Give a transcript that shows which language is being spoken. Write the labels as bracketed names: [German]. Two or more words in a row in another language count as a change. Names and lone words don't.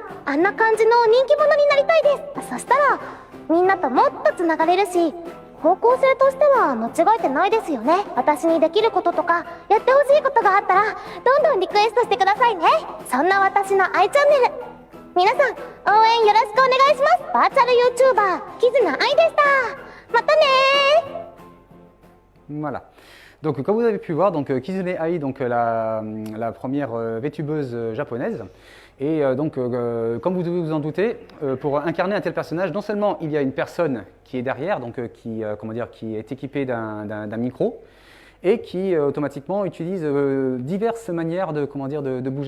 [Japanese] あんな感じの人気者になりたいです。そしたらみんなともっとつながれるし、方向性としては間違えてないですよね。私にできることとかやってほしいことがあったらどんどんリクエストしてくださいね。そんな私の i チャンネル、皆さん応援よろしくお願いします。バーチャル YouTuber キズナアイでした。またねー。 [French] Voilà. Donc, comme vous avez pu voir, donc, Kizune Ai, donc, la première VTubeuse japonaise. Et comme vous devez vous en douter, pour incarner un tel personnage, non seulement il y a une personne qui est derrière, donc, qui est équipée d'un micro, et qui automatiquement utilise diverses manières de bouger.